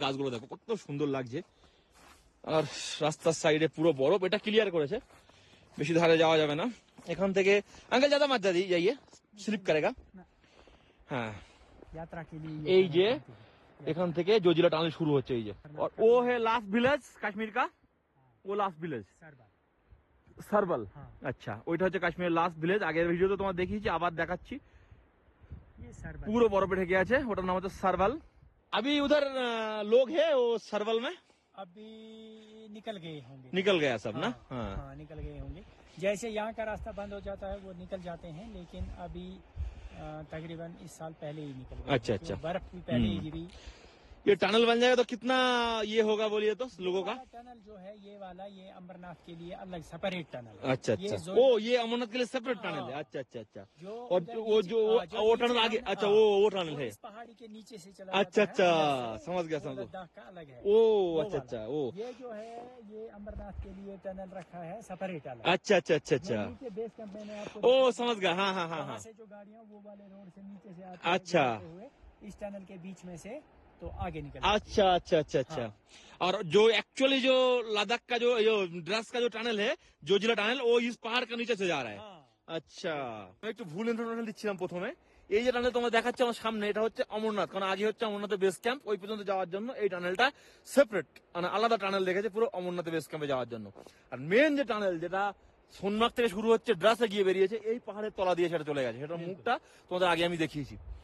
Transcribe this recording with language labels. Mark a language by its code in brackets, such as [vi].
[bn] গাছগুলো দেখো কত সুন্দর লাগছে, আর রাস্তার সাইডে পুরো বরফ, এটা ক্লিয়ার করেছে, বেশি ধারে যাওয়া যাবে না। এখান থেকে আঙ্কেল [hi] ज्यादा मत जाइए, স্লিপ करेगा। [bn] হ্যাঁ, [hi] यात्रा के लिए [bn] এই যে এখান থেকে জজিলা টানেল শুরু হচ্ছে, এই যে। [hi] और वो है लास्ट विलेज কাশ্মীর का, वो लास्ट विलेज সারবাল। [bn] আচ্ছা, ওইটা হচ্ছে কাশ্মীরের লাস্ট ভিলেজ। আগের ভিডিওতে তোমার দেখিয়েছি, আবার দেখাচ্ছি। পুরো বরফে ঢেকে আছে, ওটার নাম হচ্ছে সারবাল। [hi] अभी उधर लोग है वो सरवल में? अभी निकल गए होंगे, निकल गया सब ना? हाँ, निकल गए होंगे। जैसे यहाँ का रास्ता बंद हो जाता है वो निकल जाते हैं, लेकिन अभी तकरीबन इस साल पहले ही निकल गए। अच्छा, अच्छा। बर्फ भी पहले ही गिरी। ये टनल बन जाएगा तो कितना ये होगा बोलिए तो लोगों का? टनल जो है ये वाला, ये अमरनाथ के लिए अलग सेपरेट टनल है। अच्छा अच्छा, ओ ये अमरनाथ के लिए सेपरेट टनल है। अच्छा अच्छा अच्छा। और वो टनल आगे, अच्छा वो टनल है इस पहाड़ी के नीचे से चला अच्छा अच्छा, समझ गया समझ गया। लद्दाख का अलग है। ओ अच्छा अच्छा, ओ ये जो है ये अमरनाथ के लिए टनल रखा है सेपरेट अलग। अच्छा अच्छा अच्छा अच्छा, नीचे बेस कैंप में आपको ओ समझ गया। हाँ हाँ हाँ हाँ, से जो गाड़ियाँ वो वाले रोड से नीचे से आती अच्छा, हुए इस टनल के बीच में से तो आगे निकल। अच्छा अच्छा अच्छा अच्छा। और जो एक्चुअली जो लद्दाख का जो ड्रस का जो टनल है, जोजिला टनल, वो इस पहाड़ के नीचे से जा रहा है। [bn] আচ্ছা, আমি একটু ভুল ইনফরমেশন দিচ্ছিলাম প্রথমে। এই যে টানেল তোমরা দেখাচ্ছে আমার সামনে, এটা হচ্ছে অমরনাথ, কারণ আগে হচ্ছে অমরনাথের বেস ক্যাম্প, ওই পর্যন্ত যাওয়ার জন্য এই টানেলটা সেপারেট, মানে আলাদা টানেল দেখেছে পুরো অমরনাথের বেস ক্যাম্পে যাওয়ার জন্য। আর মেন যে টানেল, যেটা সোনমার্গ থেকে শুরু হচ্ছে, ড্রাসে গিয়ে বেরিয়েছে, এই পাহাড়ের তলা দিয়ে সেটা চলে গেছে, সেটার মুখটা তোমাদের আগে আমি দেখিয়েছি।